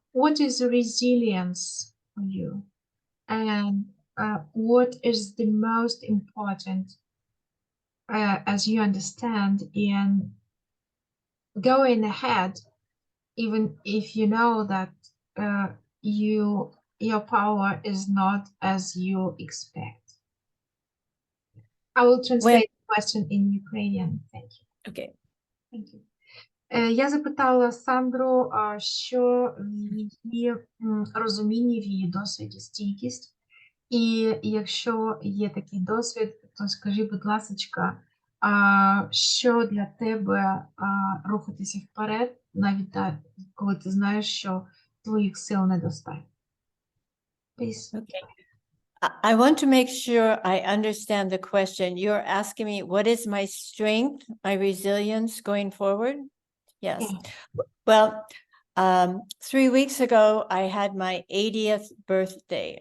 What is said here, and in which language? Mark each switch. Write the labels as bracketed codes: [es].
[en] What is resilience for you? And what is the most important, as you understand, in going ahead, even if you know that your power is not as you expect? I will translate the question in Ukrainian. Thank you. Okay. Thank you. [uk] Я запитала Сандру, що в її розумінні, в її досвіді стійкість. І якщо є такий досвід, то скажи, будь ласочка, що для тебе рухатися вперед, навіть коли ти знаєш, що твоїх сил недостатньо? [en] Please. Okay. I want to make sure I understand the question. You're asking me, what is my strength, my resilience going forward? Yes. Yeah. Well, 3 weeks ago, I had my 80th birthday.